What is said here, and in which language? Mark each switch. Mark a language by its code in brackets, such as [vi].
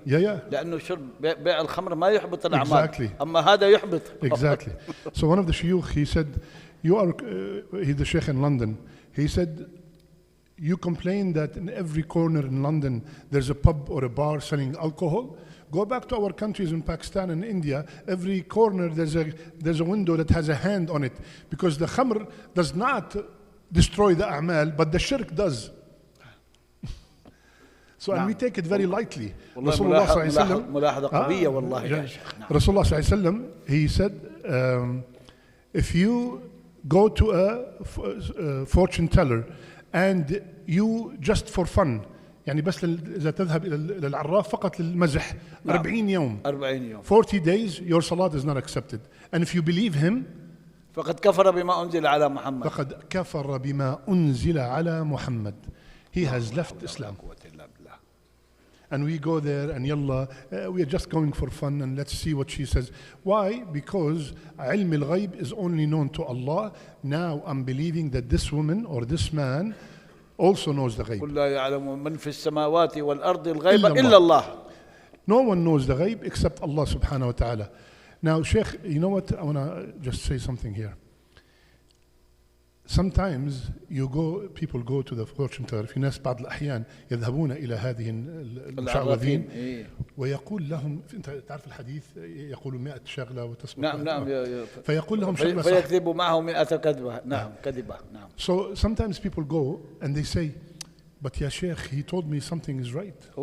[ar] لأنه شرب بيع الخمر ما يحبط الأعمال. أما هذا يحبط. [en] Exactly. So one of the shuyukh, he said, he's the sheikh in London. He said, You complain that in every corner in London there's a pub or a bar selling alcohol. Go back to our countries in Pakistan and India. Every corner there's a window that has a hand on it, because the khamr does not destroy the a'mal, but the shirk does. So and we take it very lightly. [ar] والله ملاحظة قوية والله يا شيخ. [en] Rasulullah sallallahu alaihi wasallam, he said, if you go to a fortune teller and you just for fun, [ar] يعني بس إذا تذهب إلى العراف فقط للمزح 40 يوم [en] 40 days, your salat is not accepted. And if you believe him, [ar] فقد كفر بما أنزل على محمد. فقد كفر بما أنزل على محمد. [en] He has left Islam. And we go there and yalla, we are just going for fun and let's see what she says. Why? Because ilm al-ghayb is only known to Allah. Now I'm believing that this woman or this man also knows the ghayb. [ar] قل لا يعلم من في السماوات والأرض الغيب إلا الله. [en] No one knows the ghayb except Allah subhanahu wa ta'ala. Now, Sheikh, you know what? I want to just say something here. Sometimes people go to the fortune teller. [ar] في ناس بعض الأحيان يذهبون إلى هذه المشعوذين ويقول لهم، أنت تعرف الحديث يقول 100 شغلة وتصبح. نعم. فيقول لهم شغلة صح. فيكذب معه 100 كذبة. نعم كذبة. نعم. [en] So sometimes people go and they say, but ya Sheikh, he told me something is right.